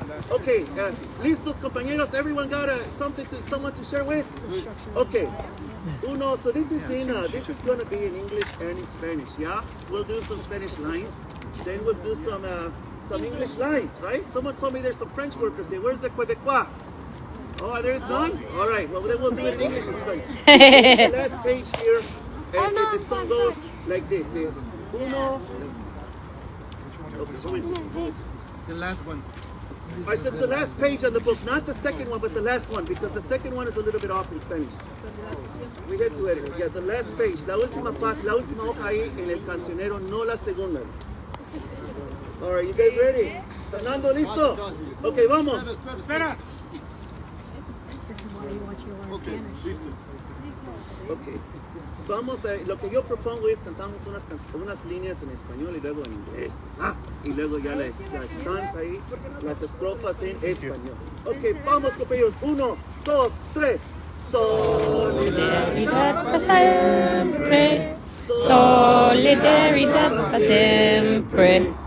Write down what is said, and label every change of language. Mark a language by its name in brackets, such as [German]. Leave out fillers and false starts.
[Spanish] Okay, listos compañeros. [English] Everyone got someone to share with? Okay. [Spanish] Uno. [English] So this is going to be in English and in Spanish. Yeah. We'll do some Spanish lines. Then we'll do some English lines. Right? Someone told me there's some French workers here. Where's the Quebecois? Oh, there is none? All right. Well, then we'll do it in English and Spanish. The last page here. And the song goes like this. [Spanish] Uno. [English] The last one. All right, so it's the last page on the book, not the second one, but the last one, because the second one is a little bit off in Spanish. We get to it. Yeah, the last page, [Spanish] la última hoja ahí en el cancionero, no la segunda. [English] All right, you guys ready? [Spanish] Fernando, listo? Okay, vamos. Espera. [English] This is why you watch your learn Spanish. Okay. [Spanish] Vamos a, lo que yo propongo es cantamos unas líneas en español y luego en inglés. Y luego ya las stanzas ahí, las estrofas en español. Ok, vamos compañeros. 1, 2, 3. Solidaridad para siempre. Solidaridad para siempre.